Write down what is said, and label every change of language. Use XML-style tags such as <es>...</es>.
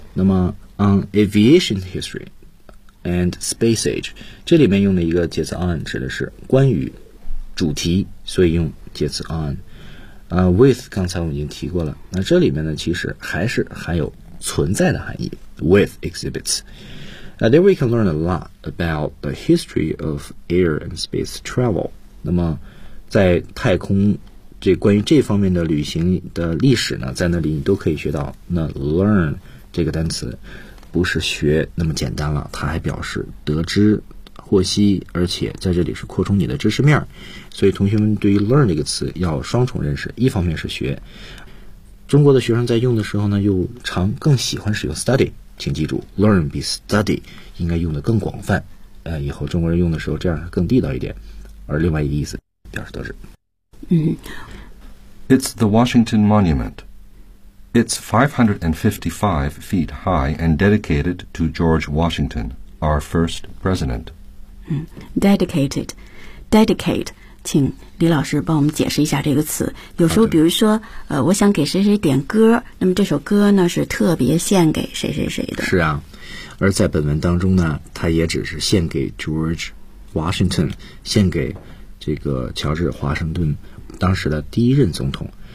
<zh>那么</zh> <en>on aviation history and space age,</en> <zh>这里面用的一个介词 on 指的是关于主题，所以用介词 on. With 刚才我们已经提过了，那这里面呢其实还是含有存在的含义</zh> <en>with exhibits. Then we can learn a lot about the history of air and space travel.</en> <zh>那么在太空这关于这方面的旅行的历史呢，在那里你都可以学到。那 learn 这个单词不是学那么简单了，它还表示得知、获悉，而且在这里是扩充你的知识面。所以同学们对于 learn 这个词要双重认识，一方面是学，中国的学生在用的时候呢又常更喜欢使用 study， 请记住 learn 比 study 应该用的更广泛，以后中国人用的时候这样更地道一点。而另外一个意思</zh> <en>It's the Washington Monument. It's 555 feet high and dedicated to George Washington, our first president. Dedicated. Dedicate.</en> <zh>请李老师帮我们解释一下这个词。有时候比如说、okay. 我想给谁谁点歌，那么这首歌呢是特别献给谁谁谁的。是啊，而在本文当中呢，它也只是献给 George Washington， 献给这个乔治华盛顿当时的第一任总统。</zh>